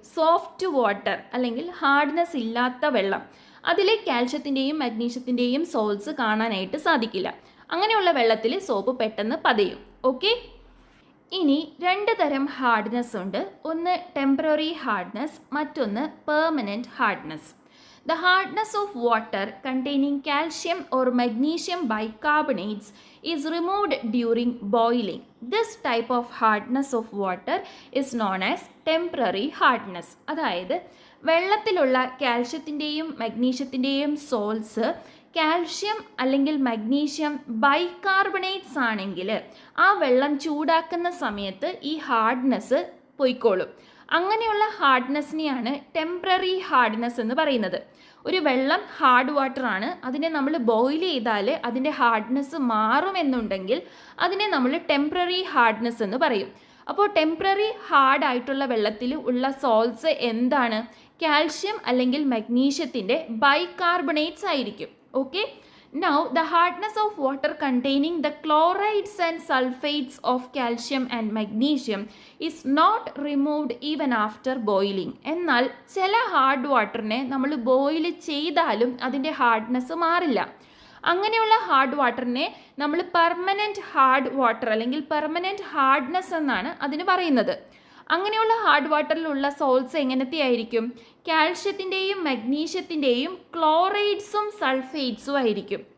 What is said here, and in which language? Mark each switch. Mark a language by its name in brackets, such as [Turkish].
[Malayalam] Soft water അല്ലെങ്കിൽ hardness ഇല്ലാത്ത വെള്ളം. അതിൽ കാൽഷ്യത്തിൻ്റെയും മഗ്നീഷ്യത്തിൻ്റെയും സോൾട്സ് കാണാനായിട്ട് സാധിക്കില്ല. അങ്ങനെയുള്ള വെള്ളത്തിൽ സോപ്പ് പെട്ടെന്ന് പതയും. ഓക്കെ, ഇനി രണ്ട് തരം ഹാർഡ്നെസ് ഉണ്ട്. ഒന്ന് ടെമ്പററി ഹാർഡ്നെസ്, മറ്റൊന്ന് permanent hardness. [English] The hardness of water containing calcium or magnesium bicarbonates is removed during boiling. This type of hardness of water is known as temporary hardness. [Malayalam] അതായത് വെള്ളത്തിലുള്ള കാൽഷ്യത്തിൻ്റെയും മഗ്നീഷ്യത്തിൻ്റെയും salts calcium അല്ലെങ്കിൽ magnesium bicarbonates ആണെങ്കിൽ ആ വെള്ളം ചൂടാക്കുന്ന സമയത്ത് ഈ hardness പൊയ്ക്കോളും. അങ്ങനെയുള്ള ഹാർഡ്നെസ്സിനെയാണ് temporary hardness എന്ന് പറയുന്നത്. ഒരു വെള്ളം ഹാർഡ് വാട്ടർ ആണ്, അതിനെ നമ്മൾ ബോയിൽ ചെയ്താൽ അതിൻ്റെ ഹാർഡ്നെസ് മാറുമെന്നുണ്ടെങ്കിൽ അതിനെ നമ്മൾ ടെമ്പററി ഹാർഡ്നെസ് എന്ന് പറയും. അപ്പോൾ ടെമ്പററി ഹാർഡ് ആയിട്ടുള്ള വെള്ളത്തിൽ ഉള്ള സോൾട്സ് എന്താണ്? കാൽഷ്യം അല്ലെങ്കിൽ മഗ്നീഷ്യത്തിൻ്റെ ബൈകാർബണേറ്റ്സ് ആയിരിക്കും. Okay, [English] Now, the hardness of water containing the chlorides and sulfates of calcium and magnesium is not removed even after boiling. [Malayalam] എന്നാൽ ചില ഹാർഡ് വാട്ടറിനെ നമ്മൾ ബോയിൽ ചെയ്താലും അതിൻ്റെ ഹാർഡ്നെസ് മാറില്ല. അങ്ങനെയുള്ള ഹാർഡ് വാട്ടറിനെ നമ്മൾ പെർമനൻറ്റ് ഹാർഡ് വാട്ടർ അല്ലെങ്കിൽ പെർമനൻറ്റ് ഹാർഡ്നെസ് എന്നാണ് അതിന് പറയുന്നത്. അങ്ങനെയുള്ള ഹാർഡ് വാട്ടറിലുള്ള സോൾട്ട്സ് എങ്ങനത്തെ ആയിരിക്കും? കാൽഷ്യത്തിൻ്റെയും മഗ്നീഷ്യത്തിൻ്റെയും ക്ലോറൈഡ്സും സൾഫേറ്റ്സും ആയിരിക്കും.